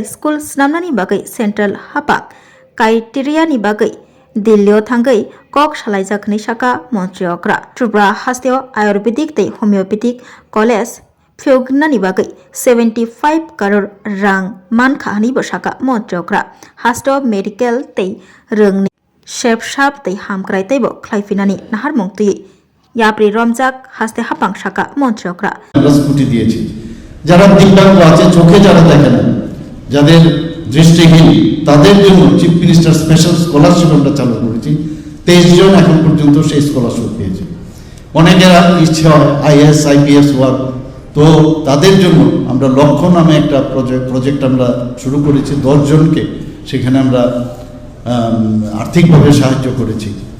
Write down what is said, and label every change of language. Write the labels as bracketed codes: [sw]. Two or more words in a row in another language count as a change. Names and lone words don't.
[trp] School Snamnani Bagai Central Hapa Criteria ni Bagai Dillio Thangai Kok Shalaizakni Shaka Montri Okra Tripura Hasteo Ayurvedic Te Homeopathic College Fyognani Bagai 75 crore rang man khani bosaka Montrokra Hasto Medical Te Rungni Shep Shap Te Hamkrai Tebo Klaifinani Nahar Mungti Yapri Romjak Haste Hapang Shaka Montrokra [bn] স্কুটি দিয়েছি যারা দিব্যাঙ্গ আছে চোখে যারা দেখে না যাদের দৃষ্টিহীন তাদের জন্য চিফ মিনিস্টার স্পেশাল স্কলারশিপ আমরা চালু করেছি 23 জন এখন পর্যন্ত সেই স্কলারশিপ পেয়েছে অনেকের ইচ্ছে হয় আইএস আইপিএস হওয়ার তো তাদের জন্য আমরা লক্ষ্য নামে একটা প্রজেক্ট আমরা শুরু করেছি 10 জনকে সেখানে আমরা আর্থিকভাবে সাহায্য করেছি